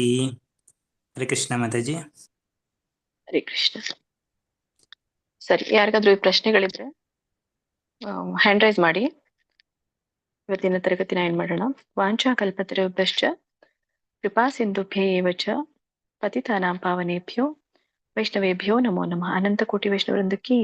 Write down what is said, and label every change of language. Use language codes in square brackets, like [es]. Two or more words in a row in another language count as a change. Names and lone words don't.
[kn] ಹರೇ ಕೃಷ್ಣ ಮಾತಾಜಿ. ಹರೇ ಕೃಷ್ಣ. ಸರಿ, ಯಾರಿಗಾದ್ರೂ ಈ ಪ್ರಶ್ನೆಗಳಿದ್ರೆ [en] hand raise [kn] ಮಾಡಿ. ಇವತ್ತಿನ ತರಗತಿನ ಏನ್ ಮಾಡೋಣ. [sa] ವಾಂಛಾ ಕಲ್ಪತರುಭ್ಯಶ್ಚ ಕೃಪಾ ಸಿಂಧುಭ್ಯ ಏವ ಚ ಪತಿತಾನಾಂ ಪಾವನೇಭ್ಯೋ ವೈಷ್ಣವೇಭ್ಯೋ ನಮೋ ನಮಃ. [kn] ಅನಂತ ಕೋಟಿ ವೈಷ್ಣವೃಂದಕ್ಕೆ